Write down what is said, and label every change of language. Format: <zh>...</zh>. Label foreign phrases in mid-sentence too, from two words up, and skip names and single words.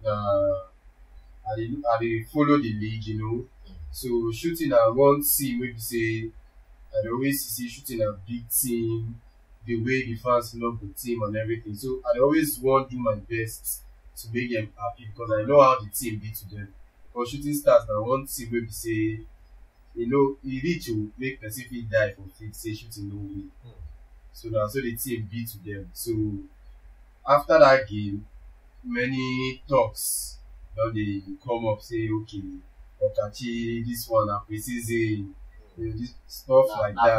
<pcm>I dey follow the league, so shooting na one team wey be say I dey always see shooting a big team, the way the fans love the team and everything. So I always want to do my best to make them happy because I know how the team be to them. Because shooting stars na one team wey be say, e reach to make person fit die for fit say shooting no win. So na so the team be to them. So after that game, many talks don dey come up say, okay, Okachi, this one na pre-season, this stuff like that.</pcm>